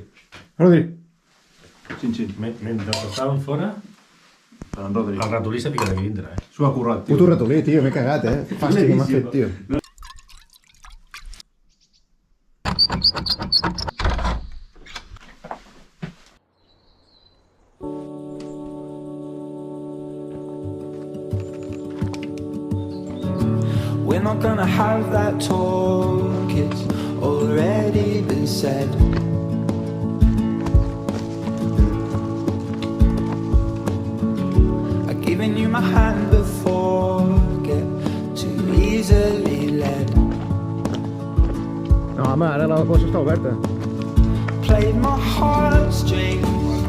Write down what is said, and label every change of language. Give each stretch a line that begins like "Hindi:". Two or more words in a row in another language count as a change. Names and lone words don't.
Catalan: Rodri. Xin. Mentre estàvem fora, Per en Rodri. el ratolí s'ha ficat aquí dintre, S'ho ha currat, tio. Puto ratolí, tio, m'he cagat, Fàstic que m'ha fet, tio.
English: We're not gonna have that talk, it's already been said. I've given you my hand before, get too easily led.
Catalan: No, home, ara la cosa està oberta.
English: Played my heart straight